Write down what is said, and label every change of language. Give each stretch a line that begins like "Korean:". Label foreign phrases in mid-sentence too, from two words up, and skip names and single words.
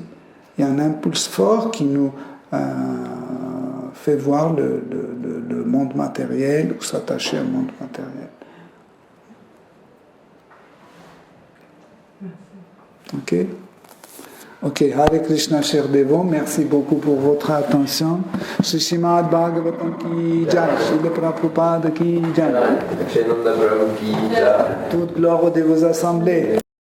French: Il y a un impulse fort qui nous fait voir le monde matériel ou s'attacher au monde matériel. Ok,
Sanskrit: Hare Krishna,
French: cher Devo, merci beaucoup pour votre attention.
Hindi: Shri Srimad Bhagavatam ki jai, Shri Prabhupada ki jai.
French: Toute gloire de vos assemblées.